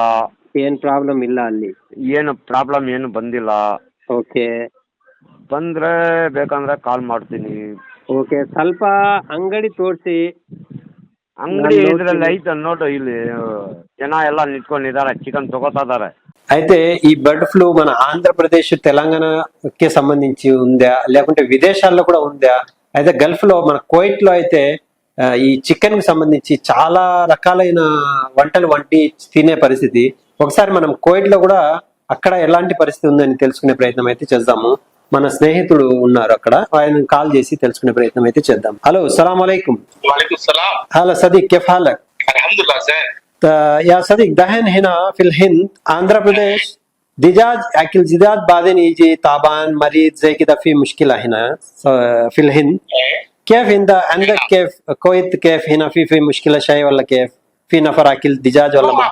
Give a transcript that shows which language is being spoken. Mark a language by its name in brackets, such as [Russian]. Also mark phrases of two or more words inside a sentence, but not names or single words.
[Kannada] ಏನ್ ಪ್ರಾಬ್ಲಮ್ ಇಲ್ಲ ಅಲ್ಲಿ? ಏನು ಪ್ರಾಬ್ಲಮ್ ಏನು ಬಂದಿಲ್ಲ. ಓಕೆ. ಬಂದ್ರೆ ಬೇಕಂದ್ರೆ ಕಾಲ್ ಮಾಡ್ತೀನಿ. ಓಕೆ. ಸ್ವಲ್ಪ ಅಂಗಡಿ ತೋರಿಸಿ. ಅಂಗಡಿ ಇದ್ರಲ್ಲಿ ಐತೆ ನೋಡು, ಇಲ್ಲಿ ಜನ ಎಲ್ಲ ನಿಂತ್ಕೊಂಡಿದ್ದಾರೆ, ಚಿಕನ್ ತಗೋತಾ ಇದಾರೆ. [Telugu] అయితే ఈ [English] bird flu [Telugu] మన ఆంధ్రప్రదేశ్ తెలంగాణకి సంబంధించి ఉందా లేకుంటే విదేశాల్లో కూడా ఉందా? అయితే గల్ఫ్ లో మన కువైట్ లో అయితే ఈ చికెన్ కి సంబంధించి చాలా రకాలైన వంటలు వంటి తినే పరిస్థితి. ఒకసారి మనం కువైట్ లో కూడా అక్కడ ఎలాంటి పరిస్థితి ఉందని తెలుసుకునే ప్రయత్నం అయితే చేద్దాము. మన స్నేహితుడు ఉన్నారు అక్కడ, ఆయన కాల్ చేసి తెలుసుకునే ప్రయత్నం అయితే చేద్దాం. [Arabic] هلو، سلام عليكم. هلو صديق، كيف حالك? يا صديق دحين هنا في الهند آندھرا प्रदेश دجاج اكل زداد بعدين يجي تعبان مريض زي كده في مشكلة هنا في الهند. كيف عندك كيف كويت كيف هنا في مشكلة شيء ولا كيف في نفر اكل دجاج ولا ما؟